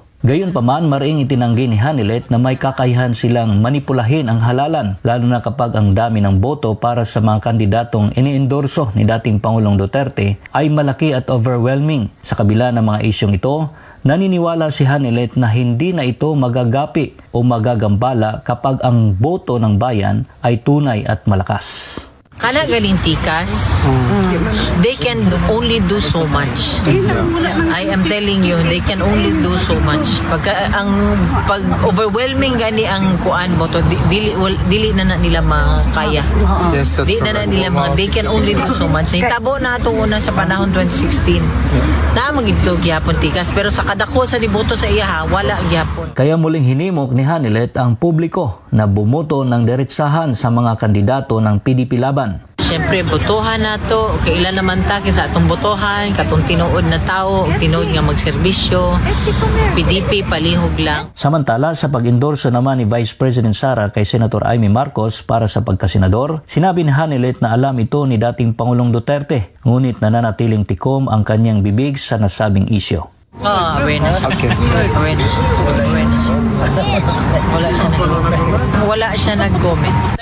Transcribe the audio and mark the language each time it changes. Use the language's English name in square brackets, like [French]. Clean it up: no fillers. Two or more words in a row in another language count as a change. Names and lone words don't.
[Filipino] Gayunpaman, mariing itinanggi ni Hanilet na may kakayahan silang manipulahin ang halalan, lalo na kapag ang dami ng boto para sa mga kandidatong iniendorso ni dating Pangulong Duterte ay malaki at overwhelming. Sa kabila ng mga isyong ito, naniniwala si Hanilet na hindi na ito magagapi o magagambala kapag ang boto ng bayan ay tunay at malakas. [Cebuano] Kana galing tikas, [English] they can only do so much. I am telling you, they can only do so much. [Cebuano] Pag overwhelming gani ang kuan mo to, dili na nila makaya. [English] Yes, that's [Cebuano] Di na nila [English] they can only do so much. [Cebuano] Hitabo na ito una sa panahon 2016. Na magito gyapon tikas, pero sa kadako sa diboto sa iya wala gyapon. [Filipino] Kaya muling hinimok ni Hanilet ang publiko na bumoto ng diretsahan sa mga kandidato ng PDP laban. [Cebuano] Siyempre, botohan na to. Kailan naman ta sa atong botohan, katong tinuod na tao, tinuod nga magserbisyo. PDP, palihog lang. [Filipino] Samantala, sa pag-endorso naman ni Vice President Sara kay Senator Amy Marcos para sa pagkasenador, sinabi ni Hanilet na alam ito ni dating Pangulong Duterte, ngunit nananatiling tikom ang kanyang bibig sa nasabing isyo. Awareness. Okay. Awareness. Wala siya nag-comment.